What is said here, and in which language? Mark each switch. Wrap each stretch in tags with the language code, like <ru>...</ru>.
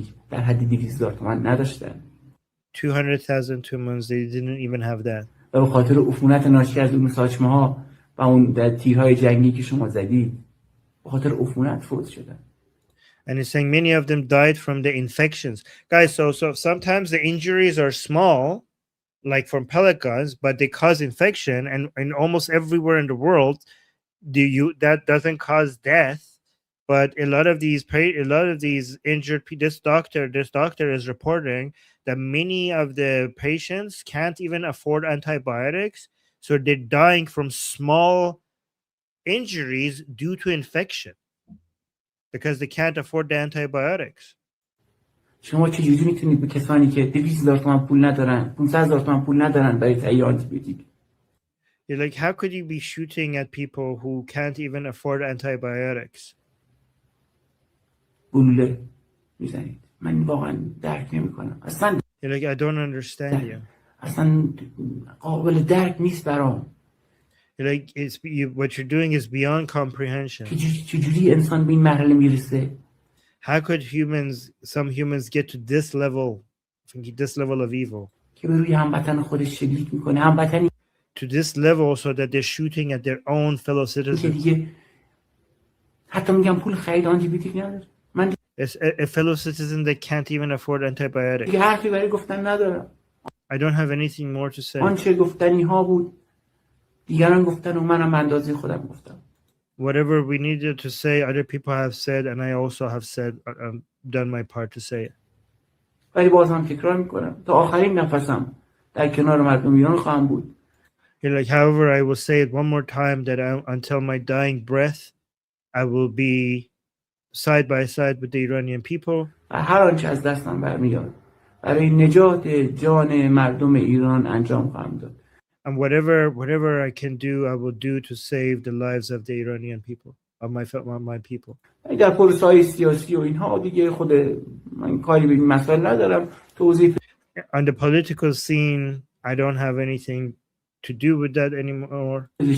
<fa>در حد 200,000 تومان نداشتن.</fa> <en>200,000 tumans, they didn't even have that.</en> <fa>و به خاطر عفونت ناشی از اون ساچمه ها و اون تیرهای جنگی که شما زدید، به خاطر عفونت فوت شدن.</fa> <en>And he's saying many of them died from the infections. Guys, so sometimes the injuries are small, like from pellet guns, but they cause infection, and almost everywhere in the world, that doesn't cause death. But a lot of these injured people, this doctor is reporting that many of the patients can't even afford antibiotics, so they're dying from small injuries due to infection because they can't afford the antibiotics.</en> <fa>شما چجوری میتونید به کسانی که 200,000 تومان پول ندارن، 500,000 تومان پول ندارن برای تهیه آنتی بیوتیک؟</fa> <en>Like, how could you be shooting at people who can't even afford antibiotics?</en> <fa>گلوله میزنید. من واقعا درک نمیکنم. اصلا</fa> <en>Like, I don't understand you.</en> <fa>اصلا قابل درک نیست برام.</fa> <en>Like, what you're doing is beyond comprehension.</en> <fa>چجوری انسان به این مرحله میرسه؟</fa> <en>How could some humans get to this level of evil?</en> <fa>که به روی هموطن خودش شلیک میکنه، هموطنی</fa> <en>to this level so that they're shooting at their own fellow citizens.</en> <fa>حتی میگم پول خرید آنتی بیوتیک نداره. من</fa> <en>a fellow citizen that can't even afford antibiotics.</en> <fa>دیگه حرفی برای گفتن ندارم.</fa> <en>I don't have anything more to say.</en> <fa>آنچه گفتنی ها بود دیگران گفتن و منم به اندازه خودم گفتم.</fa> <en>Whatever we needed to say, other people have said, and I also have said, done my part to say it.</en> <fa>ولی بازم تکرار میکنم تا آخرین نفسم در کنار مردم ایران خواهم بود.</fa> <en>Like, however, I will say it one more time that until my dying breath, I will be side by side with the Iranian people.</en> <fa>و هر آنچه از دستم برمیاد برای نجات جان مردم ایران انجام خواهم داد.</fa> <en>And whatever I can do, I will do to save the lives of the Iranian people, of my people.</en> <fa>در پروسه‌های سیاسی و اینها دیگه خود من کاری به این مسائل ندارم. توضیح</fa> <en>On the political scene, I don't have anything to do with that anymore.</en>